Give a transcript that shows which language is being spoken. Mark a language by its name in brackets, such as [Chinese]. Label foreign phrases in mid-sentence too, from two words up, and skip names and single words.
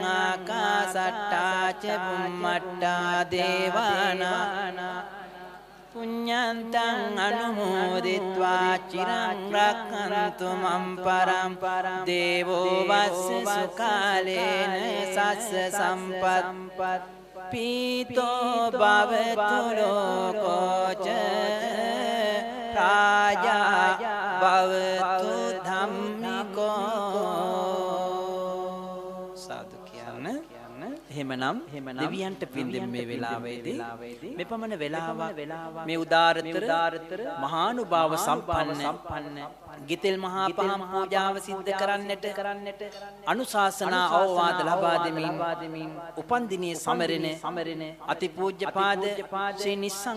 [Pali] ආකාසට්ටා ච බුම්මට්ටා දේවානා පුඤ්ඤන්තං අනුමෝදිත්වා චිරං රක්ඛන්තු මම් පරම් දේවෝ වස්ස සුකාලේන සස්ස සම්පත් පීතෝ භවතු ලෝකෝච රාජා භවතු ධම්මිකෝ [Sinhala] සාදු කියන්න එහෙමනම් දෙවියන්ට පින් දෙන්න මේ වෙලාවේදී මෙපමණ වෙලාවක් මේ උදාරතර මහානුභාව සම්පන්න ගිතෙල් මහා පහම් පූජාව සිද්ධ කරන්නට අනුශාසනා අවවාද ලබා දෙමින් උපන්දිනයේ සමරන අතිපූජ්‍යපාද ශ්‍රී නිස්සංක